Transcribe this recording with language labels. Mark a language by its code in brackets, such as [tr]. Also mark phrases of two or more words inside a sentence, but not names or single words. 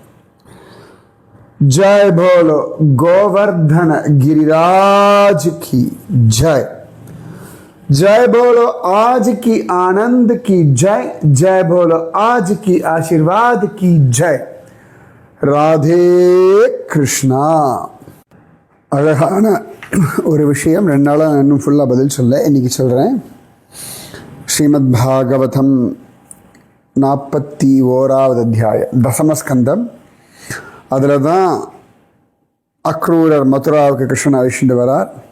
[hi] जय बोलो गोवर्धन गिरिराज की जय। जय बोलो आज की आनंद की जय। जय बोलो आज की आशीर्वाद की जय। राधे कृष्णा। [ta] அழகான ஒரு விஷயம், 2 நாளா இன்னும் ஃபுல்லாக பதில் சொல்ல, இன்னைக்கு சொல்கிறேன். ஸ்ரீமத் பாகவதம் 41வது அத்தியாயம், தசமஸ்கந்தம். அதில் தான் அக்ரூரர் மதுராவுக்கு கிருஷ்ணன் அழிச்சுட்டு வரார்.